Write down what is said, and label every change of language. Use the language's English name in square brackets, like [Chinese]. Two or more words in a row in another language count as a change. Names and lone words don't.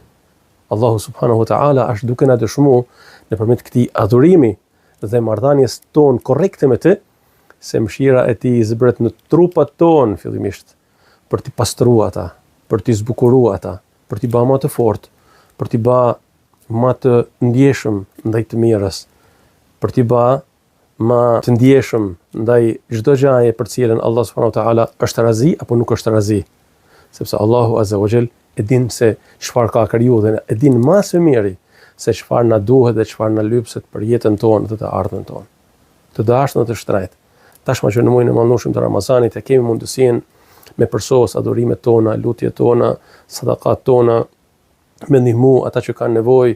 [Arabic] الله سبحانه وتعالى [Albanian] është duke na dëshmuar nëpërmjet këtij adhurimi dhe marrëdhënies tonë korrekte me të, se mëshira e tij zbret në trupat tonë fillimisht për t'i pastruar ata, për t'i zbukuruar ata, për t'i bërë më të fortë, për t'i bërë më të ndjeshëm ndaj të mirës, për t'i bërë më të ndjeshëm ndaj çdo gjaje për cilën [Arabic] الله سبحانه وتعالى [Albanian] është razi apo nuk është razi, sepse [Arabic] الله عز وجل [Albanian] e din se çfarë ka krijuar dhe e din më së miri se çfarë na duhet dhe çfarë na lypset për jetën tonë dhe të ardhmen tonë. Të dashur dhe të shtrejtë, tashmë që në muajin e mallnueshëm të Ramazanit e kemi mundësinë me përsos adhurimet tona, lutjet tona, sadakat tona, me ndihmu ata që kanë nevojë,